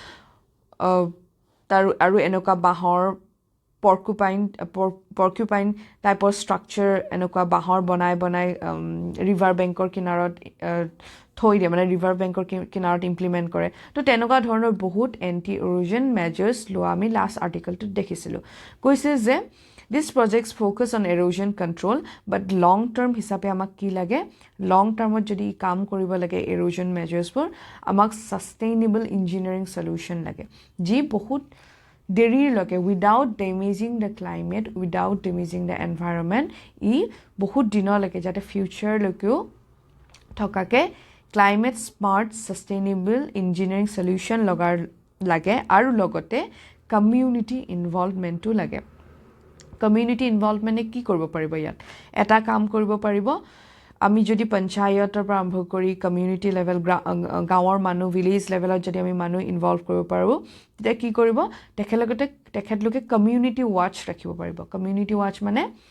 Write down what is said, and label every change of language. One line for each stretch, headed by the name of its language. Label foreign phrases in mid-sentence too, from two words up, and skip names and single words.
Assamese: তাৰ আৰু এনেকুৱা বাঁহৰ
English: porcupine typeৰ structure
Assamese: এনেকুৱা বাঁহৰ বনাই
English: river bankৰ
Assamese: কিনাৰত থৈ দিয়ে মানে
English: river bankৰ
Assamese: কিনাৰত ইমপ্লিমেন্ট কৰে তো তেনেকুৱা ধৰণৰ বহুত
English: anti erosion measures
Assamese: লোৱা আমি
English: last articleটোত
Assamese: দেখিছিলোঁ কৈছে যে
English: This projects focus on erosion control, but long term
Assamese: হিসাবে আমাক কি লাগে
English: long termত
Assamese: যদি কাম কৰিব লাগে
English: erosion measuresবোৰ
Assamese: আমাক
English: sustainable engineering solution
Assamese: লাগে যি বহুত দেৰিৰ লগে
English: without damaging the climate, without damaging the environment
Assamese: ই বহুত দিনলৈকে যাতে future লৈকেও থকাকে
English: climate smart sustainable engineering solution
Assamese: লগাৰ লাগে আৰু লগতে
English: community involvementটো
Assamese: লাগে
English: community involvementে
Assamese: কি কৰিব পাৰিব ইয়াত এটা কাম কৰিব পাৰিব আমি যদি পঞ্চায়তৰ পৰা আৰম্ভ কৰি
English: community level
Assamese: গাঁৱৰ মানুহ
English: village levelত
Assamese: যদি আমি মানুহ ইনভলভ কৰিব পাৰো তেতিয়া কি কৰিব তেখেতলোকে
English: community watch
Assamese: ৰাখিব পাৰিব
English: community watch
Assamese: মানে